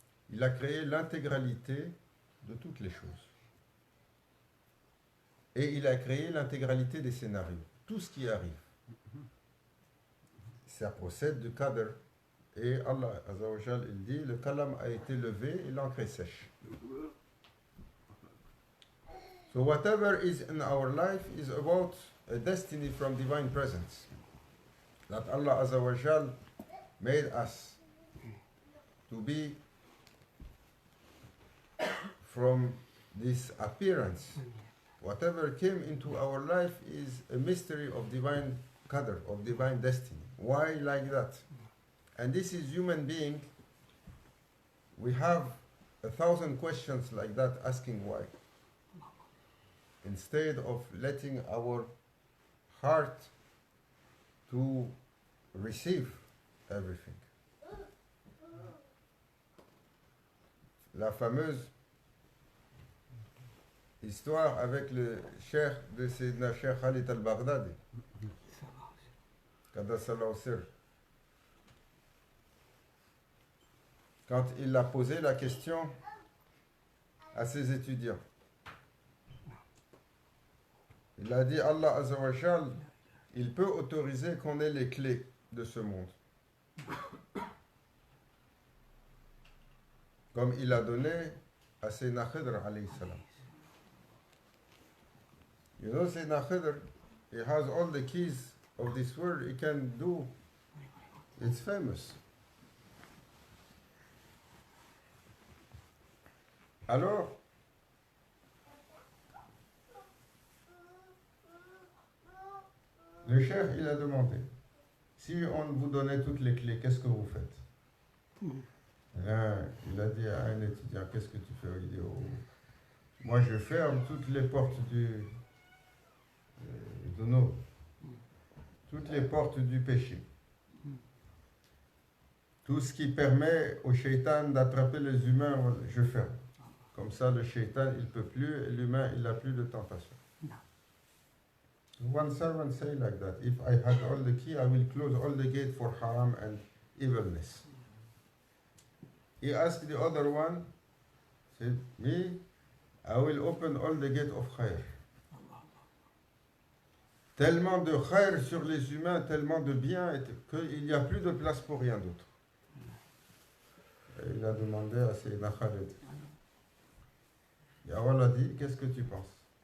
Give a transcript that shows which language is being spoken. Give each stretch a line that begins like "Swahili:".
French: Il a créé l'intégralité de toutes les choses. Et il a créé l'intégralité des scénarios. Tout ce qui arrive. Ça procède du qadr. Et Allah Azza wa Jal, il dit, le kalam a été levé et l'encre est sèche.
English: So whatever is in our life is about a destiny from divine presence. That Allah Azza wa Jal made us to be from this appearance. Whatever came into our life is a mystery of divine qadr, of divine destiny. Why like that? And this is human being. We have 1,000 questions like that asking why. Instead of letting our heart to receive everything.
French: La fameuse histoire avec le cheikh de Sayyidina Cheikh Khalid al-Baghdadi.
Arabic: Qaddasallahu sirr.
French: Quand il a posé la question à ses étudiants. Il a dit, Allah Azza wa Jal, il peut autoriser qu'on ait les clés de ce monde. Comme il a donné à Sayyidina Khidr alayhi salam.
English: You know Sayyidina Khidr, he has all the keys of this world, he can do, it's famous.
French: Alors, le chef, il a demandé, si on vous donnait toutes les clés, qu'est-ce que vous faites? Là, il a dit à un étudiant, qu'est-ce que tu fais? Il dit, oh, moi je ferme toutes les portes de nous, toutes les portes du péché. Tout ce qui permet au shaitan d'attraper les humains, je ferme. Comme ça, le shaitan, il ne peut plus, et l'humain, il n'a plus de tentation.
English: One servant say like that, if I had all the key, I will close all the gate for haram and evilness. He asked the other one, said, me, I will open all the gate of khair.
French: Tellement de khair sur les humains, tellement de bien, qu'il n'y a plus de place pour rien d'autre. Et il a demandé à Sayyidina Khalid. Et Allah a dit, qu'est-ce que tu penses?